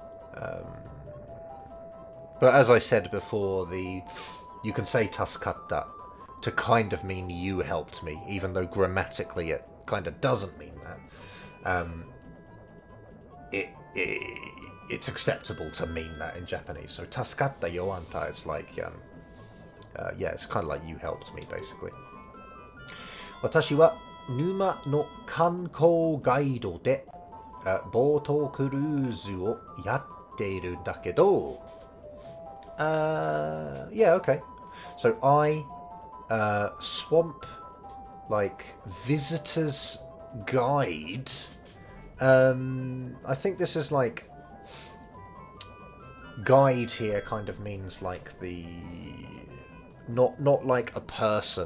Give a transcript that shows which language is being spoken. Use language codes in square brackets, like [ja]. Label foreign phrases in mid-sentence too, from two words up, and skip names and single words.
[en] But as I said before, you can say tasukatta to kind of mean you helped me, even though grammatically it kind of doesn't mean that. It's acceptable to mean that in Japanese. So [ja] 助かったよあんた, [en] it's like, yeah, it's kind of like you helped me, basically. [ja] 私は沼の観光ガイドでボートクルーズをやっているんだけど yeah, [en] okay. So I swamp like visitor's guide. I think this is like guide here kind of means like the not like a person.